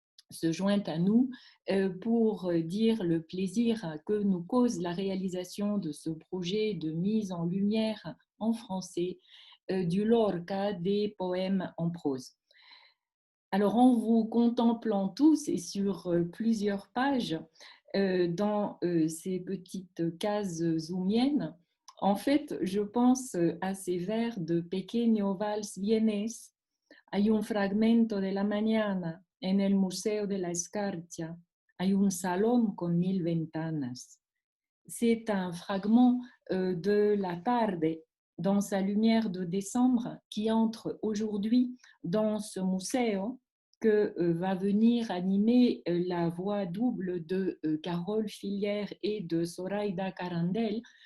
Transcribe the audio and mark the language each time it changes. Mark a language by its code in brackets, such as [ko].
[fr] se joint à nous pour dire le plaisir que nous cause la réalisation de ce projet de mise en lumière en français du Lorca des poèmes en prose. Alors, en vous contemplant tous et sur plusieurs pages, dans ces petites cases zoomiennes, en fait, je pense à ces vers de Pequeño Vals Vienes. [es] Hay un fragmento de la mañana en el Museo de la Escarcha. Hay un salón con 1000 ventanas. [fr] C'est un fragment de la tarde dans sa lumière de décembre qui entre aujourd'hui dans ce museo que va venir animer la voix double de Carole Filière et de Zoraida Carandel.